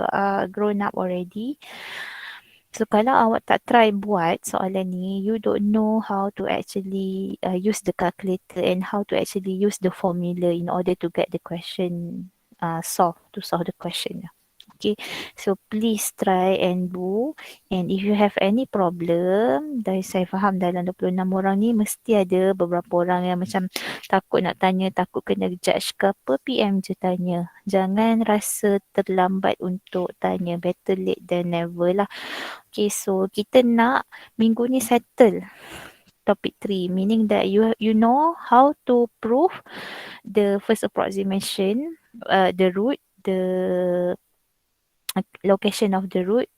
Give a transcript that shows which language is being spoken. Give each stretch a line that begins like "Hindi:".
English: You are grown up already. So kalau awak tak try buat soalan ni, you don't know how to actually use the calculator and how to actually use the formula in order to get the question solved, to solve the question. Okay, so please try and do.
Malay: And if you have any problem, dari saya faham dalam 26 orang ni mesti ada beberapa orang yang macam takut nak tanya, takut kena judge ke apa, PM je tanya. Jangan rasa terlambat untuk tanya, better late than never lah.
English: Okay, so kita nak minggu ni settle topic 3, meaning that you know how to prove the first approximation, the root, the location of the root.